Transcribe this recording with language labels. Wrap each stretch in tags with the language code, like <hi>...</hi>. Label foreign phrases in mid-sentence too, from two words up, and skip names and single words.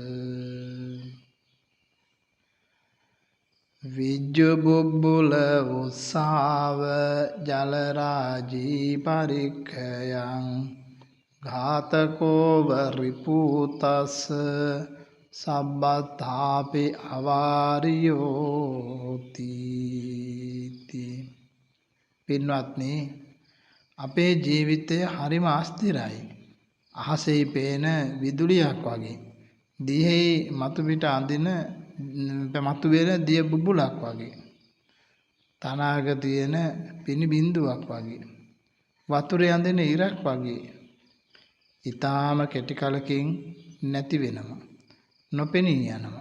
<pi>විජ්ජුබුබ්බුල උස්සාව ජලරාජී පරික්ඛයං ඝාතකෝ වරිපූතස්ස සබ්බතාපි අවාරියෝති.</pi> <si>පින්වත්නි, අපේ ජීවිතය හරිම අස්තිරයි. අහසෙහි පේන විදුලියක් වගේ, දිහෙහි මතු පිට අඳින මතු වෙන දිය බුබුලක් වගේ, තනාග තියෙන පිනි බිඳුවක් වගේ, වතුරේ අඳින ඉරක් වගේ ඊටාම කෙටි කලකින් නැති වෙනවා, නොපෙනී යනවා.</si>